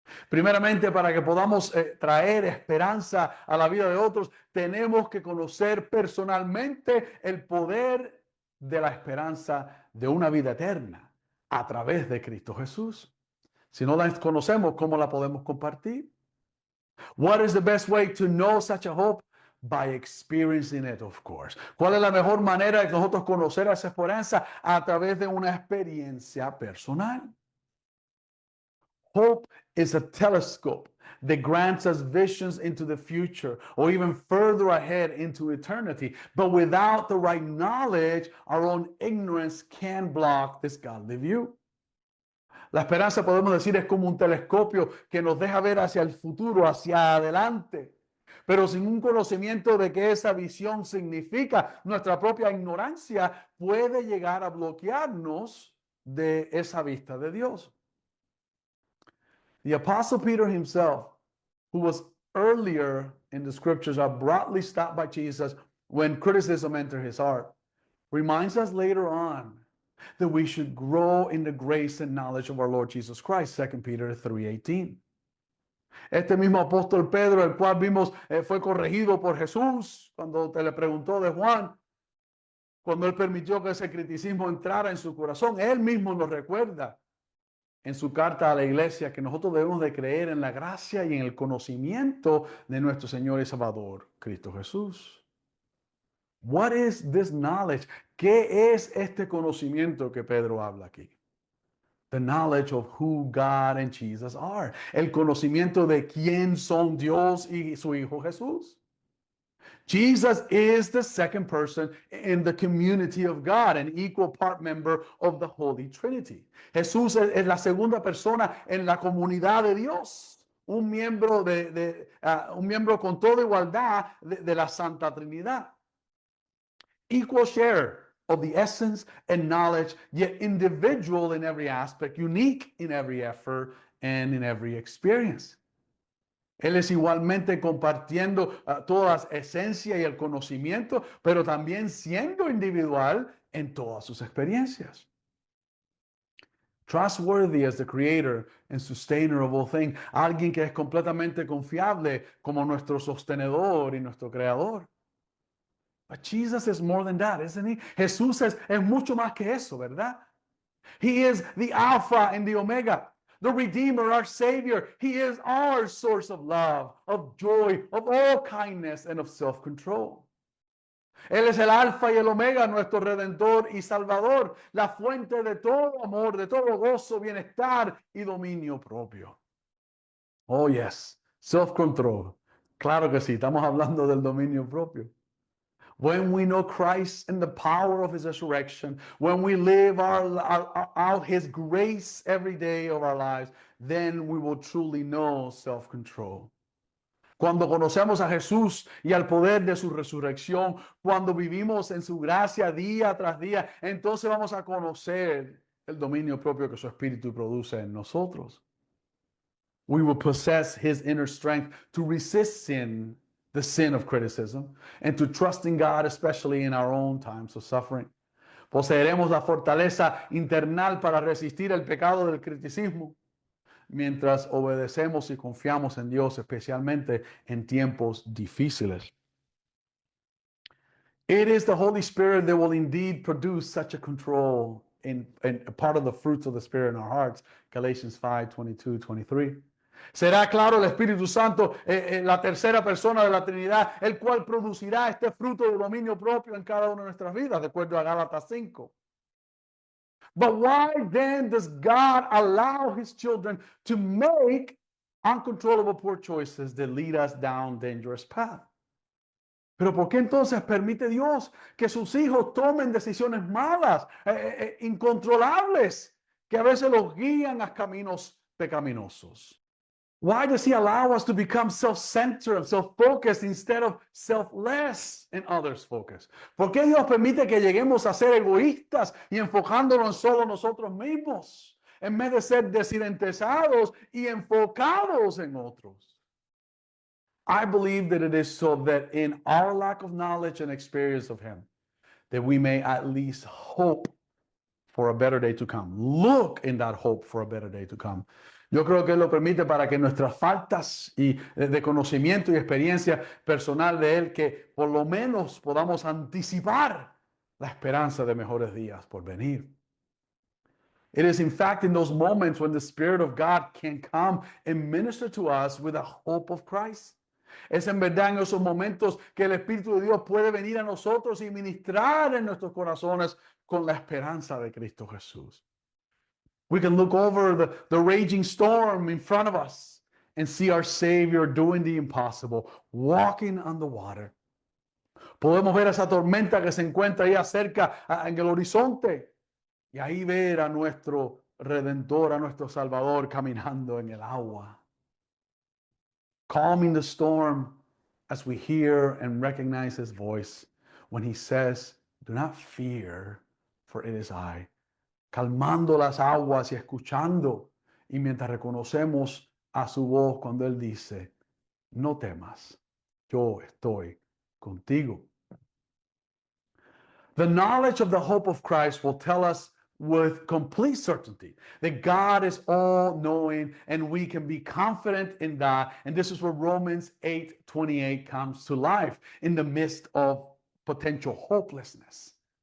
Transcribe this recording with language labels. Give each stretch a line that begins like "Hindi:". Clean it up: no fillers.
Spanish: Primeramente, para que podamos traer esperanza a la vida de otros, tenemos que conocer personalmente el poder de la esperanza de una vida eterna a través de Cristo Jesús. Si no la conocemos, ¿cómo la podemos compartir?
English: What is the best way to know such a hope? By experiencing it, of course.
Spanish: ¿Cuál es la mejor manera de nosotros conocer esa esperanza? A través de una experiencia personal.
English: Hope is a telescope that grants us visions into the future or even further ahead into eternity. But without the right knowledge, our own ignorance can block this godly view.
Spanish: La esperanza, podemos decir, es como un telescopio que nos deja ver hacia el futuro, hacia adelante. Pero sin un conocimiento de qué esa visión significa, nuestra propia ignorancia puede llegar a bloquearnos de esa vista de Dios.
English: The Apostle Peter himself, who was earlier in the scriptures, abruptly stopped by Jesus when criticism entered his heart, reminds us later on that we should grow in the grace and knowledge of our Lord Jesus Christ, 2 Peter 3:18.
Spanish: Este mismo apóstol Pedro, el cual vimos fue corregido por Jesús cuando te le preguntó de Juan, cuando él permitió que ese criticismo entrara en su corazón, él mismo nos recuerda en su carta a la iglesia que nosotros debemos de creer en la gracia y en el conocimiento de nuestro Señor y Salvador, Cristo Jesús.
English: What is this knowledge?
Spanish: ¿Qué es este conocimiento que Pedro habla aquí?
English: The knowledge of who God and Jesus are.
Spanish: El conocimiento de quién son Dios y su Hijo Jesús.
English: Jesus is the second person in the community of God, an equal part member of the Holy Trinity.
Spanish: Jesús es la segunda persona en la comunidad de Dios, un miembro un miembro con toda igualdad de la Santa Trinidad.
English: Equal share of the essence and knowledge, yet individual in every aspect, unique in every effort and in every experience.
Spanish: Él es igualmente compartiendo toda la esencia y el conocimiento, pero también siendo individual en todas sus experiencias.
English: Trustworthy as the creator and sustainer of all things.
Spanish: Alguien que es completamente confiable como nuestro sostenedor y nuestro creador.
English: But Jesus is more than that, isn't he?
Spanish: Jesús es mucho más que eso, ¿verdad?
English: He is the Alpha and the Omega. The Redeemer, our Savior. He is our source of love, of joy, of all kindness, and of self-control.
Spanish: Él es el Alfa y el Omega, nuestro Redentor y Salvador, la fuente de todo amor, de todo gozo, bienestar y dominio propio.
English: Oh, yes, self-control.
Spanish: Claro que sí, estamos hablando del dominio propio.
English: When we know Christ and the power of his resurrection, when we live out his grace every day of our lives, then we will truly know self-control.
Spanish: Cuando conocemos a Jesús y al poder de su resurrección, cuando vivimos en su gracia día tras día, entonces vamos a conocer el dominio propio que su Espíritu produce en nosotros.
English: We will possess his inner strength to resist sin, the sin of criticism, and to trust in God, especially in our own times of suffering.
Spanish: Poseeremos la fortaleza internal para resistir el pecado del criticismo, mientras obedecemos y confiamos en Dios, especialmente en tiempos difíciles.
English: It is the Holy Spirit that will indeed produce such a control in part of the fruits of the Spirit in our hearts, Galatians 5:22-23.
Spanish: Será claro el Espíritu Santo, la tercera persona de la Trinidad, el cual producirá este fruto de dominio propio en cada una de nuestras vidas, de acuerdo a Gálatas 5.
English: But why then does God allow his children to make uncontrollable poor choices that lead us down dangerous paths?
Spanish: Pero ¿por qué entonces permite Dios que sus hijos tomen decisiones malas, incontrolables, que a veces los guían a caminos pecaminosos?
English: Why does he allow us to become self-centered, self-focused instead of selfless and others focused?
Spanish: ¿Por qué Dios permite que lleguemos a ser egoístas y enfocándonos solo nosotros mismos, en vez de ser desinteresados y enfocados en otros?
English: I believe that it is so that in our lack of knowledge and experience of him, that we may at least hope for a better day to come. Look in that hope for a better day to come.
Spanish: Yo creo que Él lo permite para que nuestras faltas de conocimiento y experiencia personal de Él, que por lo menos podamos anticipar la esperanza de mejores días por venir.
English: It is in fact in those moments when the Spirit of God can come and minister to us with the hope of Christ.
Spanish: Es en verdad en esos momentos que el Espíritu de Dios puede venir a nosotros y ministrar en nuestros corazones con la esperanza de Cristo Jesús.
English: We can look over the raging storm in front of us and see our Savior doing the impossible, walking on the water.
Spanish: Podemos ver esa tormenta que se encuentra ahí cerca en el horizonte y ahí ver a nuestro Redentor, a nuestro Salvador caminando en el agua.
English: Calming the storm as we hear and recognize his voice when he says, "Do not fear, for it is I.
Spanish: calmando las aguas y escuchando. Y mientras reconocemos a su voz cuando Él dice, no temas, yo estoy contigo.
English: The knowledge of the hope of Christ will tell us with complete certainty that God is all-knowing and we can be confident in that. And this is where Romans 8:28 comes to life in the midst of potential hopelessness.